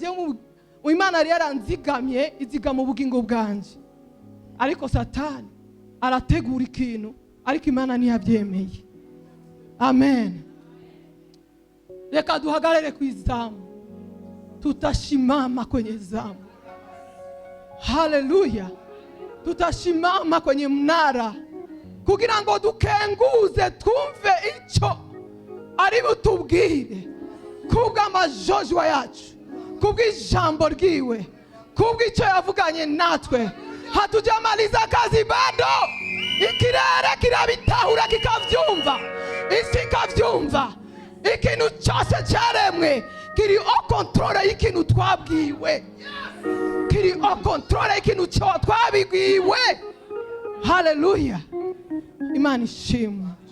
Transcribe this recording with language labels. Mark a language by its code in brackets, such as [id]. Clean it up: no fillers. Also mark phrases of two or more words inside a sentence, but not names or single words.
[rn] Imana yari yaranzigamye izigama ubugingo bwanje, ariko Satani arategura ikintu, ariko Imana ntiyabyemeye. Amen. Reka duhagarare ku izamu, [sw] tutashimama kwenye zamu. [rn] Haleluya. [sw] Tutashimama kwenye mnara [rn] kugira ngo dukenguze twumve icyo ari butubwire kubw'amajojwa yacu, kubw'ijambo ryiwe, kubw'icyo yavuganye natwe. [sw] Hatujamaliza kazi bado, [rn] ikirere kirabitahura kikavyumva, isi ikavyumva. Ikintu cyose cyaremwe kiri o controle y'ikintu twabwiwe, kiri o controle y'ikintu twabwiwe. Haleluya. Imana ishimwe.